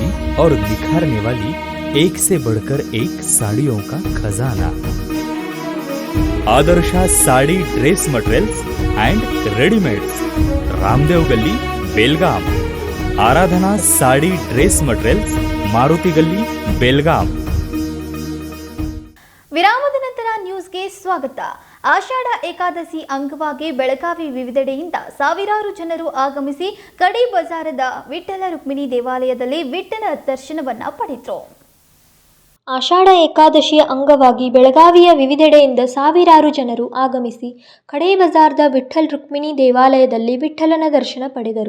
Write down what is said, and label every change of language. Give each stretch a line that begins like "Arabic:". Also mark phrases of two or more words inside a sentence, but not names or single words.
Hindi: और निखारने वाली एक से बढ़कर एक साड़ियों का खजाना। आदर्शा साड़ी ड्रेस मटेरियल्स एंड रेडीमेड्स, रामदेव गली, बेलगाम। आराधना साड़ी ड्रेस मटेरियल्स, मारुति गली, बेलगाम।
Kannada: ವಿರಾಮದ ನಂತರ ನ್ಯೂಸ್ಗೆ ಸ್ವಾಗತ. ಆಷಾಢ ಏಕಾದಶಿ ಅಂಗವಾಗಿ ಬೆಳಗಾವಿ ವಿವಿಧೆಡೆಯಿಂದ ಸಾವಿರಾರು ಜನರು ಆಗಮಿಸಿ ಕಡಿ ಬಜಾರದ ವಿಠ್ಠಲ ರುಕ್ಮಿಣಿ ದೇವಾಲಯದಲ್ಲಿ ವಿಠ್ಠಲ ದರ್ಶನವನ್ನ ಪಡೆದರು. ಆಷಾಢ ಏಕಾದಶಿಯ ಅಂಗವಾಗಿ ಬೆಳಗಾವಿಯ ವಿವಿಧೆಡೆಯಿಂದ ಸಾವಿರಾರು ಜನರು ಆಗಮಿಸಿ ಕಡೇ ಬಜಾರ್ದ ವಿಠ್ಠಲ್ ರುಕ್ಮಿಣಿ ದೇವಾಲಯದಲ್ಲಿ ವಿಠ್ಠಲನ ದರ್ಶನ ಪಡೆದರು.